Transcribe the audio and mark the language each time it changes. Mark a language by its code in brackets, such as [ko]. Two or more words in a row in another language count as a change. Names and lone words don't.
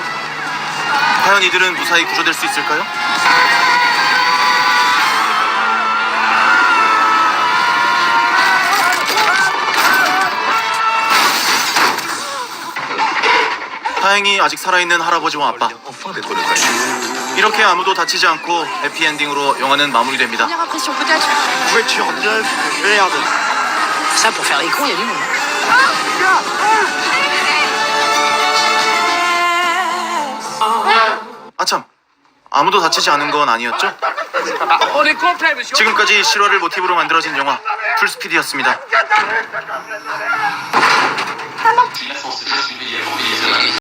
[ko] 과연 이들은 무사히 구조될 수 있을까요? 다행히 아직 살아있는 할아버지와 아빠. 이렇게 아무도 다치지 않고 해피엔딩으로 영화는 마무리됩니다. [fr] Première impression, peut-être. Voiture neuve, merde. Ça, pour faire les cons, il y a du monde. [ko] 아참, 아무도 다치지 않은 건 아니었죠? 지금까지 실화를 모티브로 만들어진 영화 풀스피드였습니다.